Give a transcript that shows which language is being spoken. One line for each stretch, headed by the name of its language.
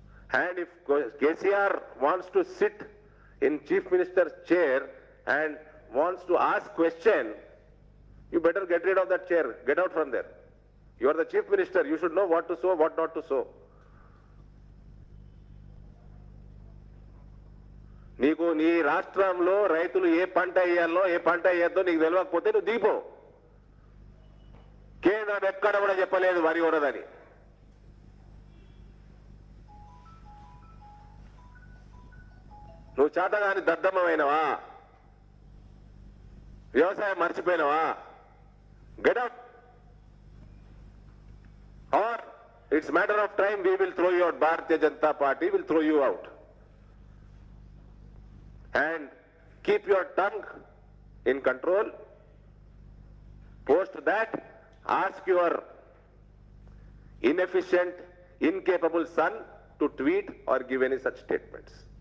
English: And if KCR wants to sit in Chief Minister's chair and wants to ask question, you better get rid of that chair. Get out from there. You are the Chief Minister. You should know what to sow, what not to sow.
Telugu: నీకు నీ రాష్ట్రంలో రైతులు ఏ పంట వేయాలో ఏ పంట వేయద్దో నీకు తెలియకపోతే నువ్వు దిగిపో. కేంద్రం ఎక్కడ కూడా చెప్పలేదు వరి ఉండదని. నువ్వు చేతగాని దద్దమ్మమైనవా? వ్యవసాయం మర్చిపోయినవా?
English: Get out. Or it's matter of time, we will throw you out. Bharatiya Janata Party will throw you out. And keep your tongue in control. Post that, ask your inefficient, incapable son to tweet or give any such statements.